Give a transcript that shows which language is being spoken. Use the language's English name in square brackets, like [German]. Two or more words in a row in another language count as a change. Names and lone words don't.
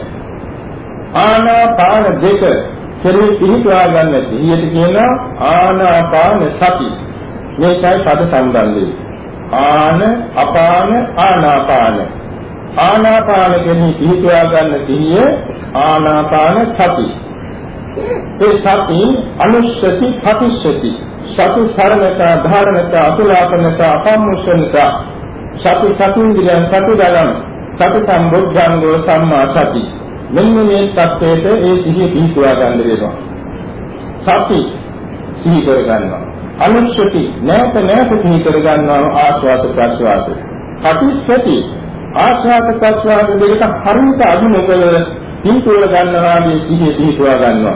[Sinhala] ආනාපාන දෙක කෙරෙහි පිහිටවා ගන්න සිහියට කියන [Pali] ආනාපාන සති. [Sinhala] මේකයි පද සම්බන්ධය. [Pali] ආන අපාන ආනාපාන. [Sinhala] ආනාපාන කෙරෙහි පිහිටවා ගන්න සිහිය [Pali] ආනාපාන සති. ඒ සති අනුස්සති පටිස්සති. සති සරණතා ධාරණතා අතුලාපනතා අපම්මුෂණතා සති සතුන්දියන් සති දලම් සති සම්බුද්ධංගෝ සම්මා සති. [Sinhala] මෙන්න මේ தත්වයට ඒ සිහිය පිහිටුවා ගන්න වෙනවා. සති සිහි කර ගන්නවා. අනුස්සති නැවත නැවත සිහි කර ගන්නවා ආස්වාද ප්‍රස්වාද. පටිස්සති ආස්වාද ප්‍රස්වාද දෙක හරියට අනුමකල පිහිටුවා ගන්නවා මේ සිහිය පිහිටුවා ගන්නවා.